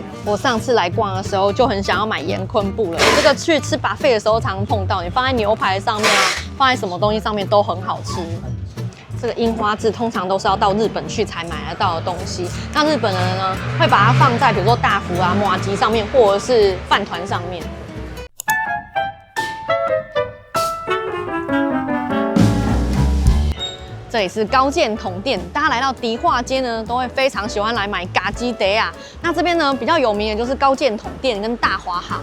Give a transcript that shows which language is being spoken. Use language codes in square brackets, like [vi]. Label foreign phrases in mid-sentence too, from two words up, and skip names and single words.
[zh] 我上次來逛的時候就很想要買鹽昆布了。這個去吃 buffet 的時候常常碰到，你放在牛排上面啊，放在什麼東西上面都很好吃。這個櫻花字通常都是要到日本去才買得到的東西。那日本人呢，會把它放在比如說大福啊、麻糬上面，或者是飯糰上面。這裡是高見統店，大家來到迪化街呢，都會非常喜歡來買咖雞茶啊。那這邊呢比較有名的就是高見統店跟大華行。